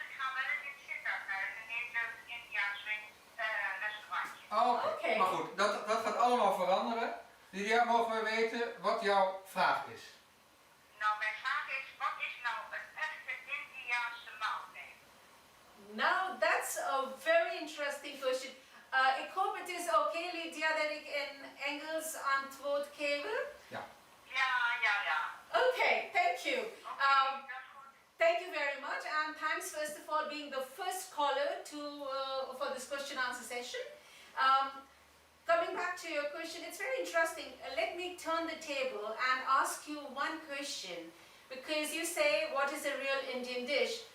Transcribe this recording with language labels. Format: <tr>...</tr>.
<nl>Ik ga wel eens in het ziekenhuis naar een Nederlands Indiaans restaurantje. Oh, oké. Oké. Maar goed, dat gaat allemaal veranderen. Lydia, mogen we weten wat jouw vraag is? Nou, mijn vraag is, wat is nou een echte Indiaanse maaltijd?</nl> <en>Now that's a very interesting question.</en> <nl>Ik hoop het is oké, Lydia, dat ik in Engels antwoord geef. Ja. Ja.</nl> <en>Okay, thank you.</en> <nl>Dat is goed.</nl> <en>Thank you very much, and thanks first of all being the first caller for this question answer session. Coming back to your question, it's very interesting. Let me turn the table and ask you one question, because you say, what is a real Indian dish?</en>